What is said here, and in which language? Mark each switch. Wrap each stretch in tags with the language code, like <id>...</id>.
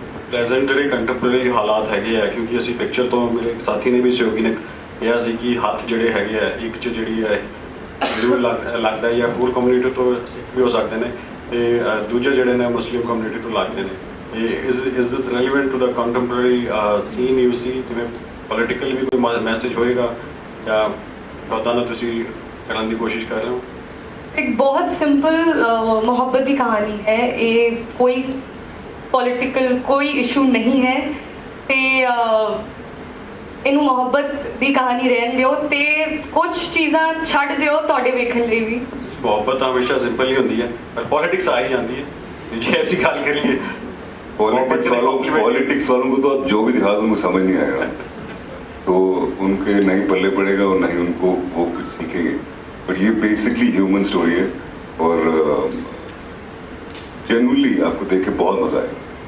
<pa>Present ਜਿਹੜੇ contemporary ਹਾਲਾਤ ਹੈਗੇ ਆ, ਕਿਉਂਕਿ ਅਸੀਂ ਪਿਕਚਰ ਤੋਂ ਮੇਰੇ ਸਾਥੀ ਨੇ ਵੀ ਸਹਿਯੋਗੀ ਨੇ ਕਿਹਾ ਸੀ ਕਿ ਹੱਥ ਜਿਹੜੇ ਹੈਗੇ ਆ ਇੱਕ 'ਚ ਜਿਹੜੀ ਹੈ ਜ਼ਰੂਰ ਲੱਗਦਾ ਜਾਂ ਫੂਲ ਕਮਿਊਨਿਟੀ ਤੋਂ ਸਿੱਖ ਵੀ ਹੋ ਸਕਦੇ ਨੇ, ਤੇ ਦੂਜੇ ਜਿਹੜੇ ਨੇ ਮੁਸਲਿਮ ਕਮਿਊਨਿਟੀ ਤੋਂ ਲੱਗਦੇ ਨੇ।</pa> <en>is this relevant to the contemporary scene you see,</en> <pa>ਜਿਵੇਂ ਪੋਲੀਟੀਕਲ ਵੀ ਕੋਈ ਮੈਸੇਜ ਹੋਏਗਾ ਜਾਂ ਉਦਾਂ ਦਾ ਤੁਸੀਂ ਕਰਨ ਦੀ ਕੋਸ਼ਿਸ਼ ਕਰ ਰਹੇ ਹੋ?</pa> <hi>एक बहुत सिंपल मोहब्बत की कहानी है ये, कोई पॉलिटिकल कोई इशू नहीं है ते</hi> <pa>ਇਹਨੂੰ ਮੁਹੱਬਤ ਦੀ ਕਹਾਣੀ ਰਹਿਣ ਦਿਓ ਤੇ ਕੁਝ ਚੀਜ਼ਾਂ ਛੱਡ ਦਿਓ ਤੁਹਾਡੇ ਵੇਖਣ ਲਈ ਵੀ। ਮੁਹੱਬਤ ਤਾਂ ਹਮੇਸ਼ਾ ਸਿੰਪਲ ਹੀ ਹੁੰਦੀ ਹੈ ਪਰ</pa> <hi>पॉलिटिक्स आ ही जाती है।</hi> <pa>जे ऐसी गल करिए</pa> <hi>पॉलिटिक्स वालों को तो आप जो भी दिखा दो उनको समझ नहीं आएगा, तो उनके नहीं पल्ले पड़ेगा और नहीं उनको वो कुछ सीखेंगे। बट ये बेसिकली ह्यूमन स्टोरी है और जेन्युइनली आपको देख के बहुत मजा आएगा।</hi>